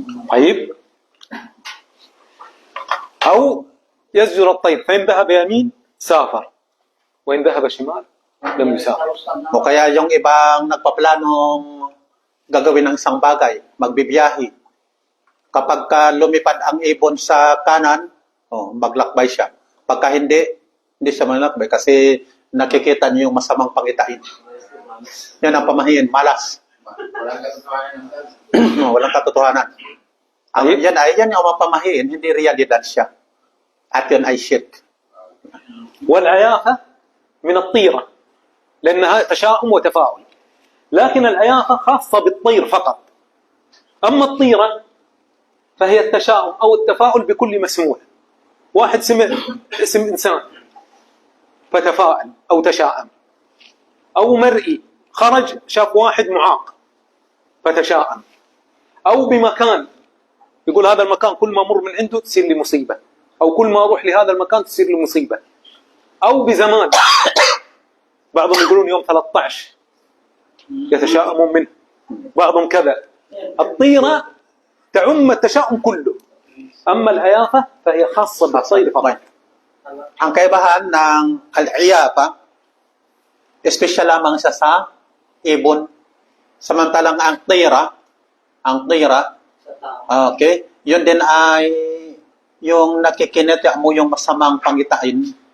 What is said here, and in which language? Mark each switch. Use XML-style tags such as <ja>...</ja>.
<ar>طيب أو يزجر الطير فإن ذهب يمين سافر وإن ذهب شمال لم يسافر.</ar> <tl>O kaya yung ibang nagpaplanong gagawin ng isang bagay, magbibiyahe. Kapag lumipad ang ibon sa kanan, maglakbay siya. Pagka hindi siya maglakbay kasi nakikita niyo yung masamang pangitain. Yan ang pamahiin, malas. Walang katotohanan. Yan yung mga pamahiin, hindi realidad siya. At yun ay shirk.</tl> <ar>والعيافة من الطيرة لأنها تشاؤم وتفاؤل لكن العيافة خاصة بالطير فقط أما الطيرة فهي التشاؤم أو التفاؤل بكل مسموع واحد سمع اسم إنسان فتفاءل أو تشاءم أو مرئي خرج شاف واحد معاق فتشاءم أو بمكان يقول هذا المكان كل ما أمر من عنده تصير لي مصيبة أو كل ما أروح لهذا المكان تصير لي مصيبة أو بزمان بعضهم يقولون يوم 13 يتشاءمون منه بعضهم كذا. الطيرة تعم التشاؤم كله أما العيافة فهي خاصة بالطير فقط.</ar> <tl>Ang kaibahan ng al-iyafa, espesyal lamang siya sa ibon. Samantalang ang tira, okay, yun din ay yung nakikinita mo yung masamang pangitain.</tl>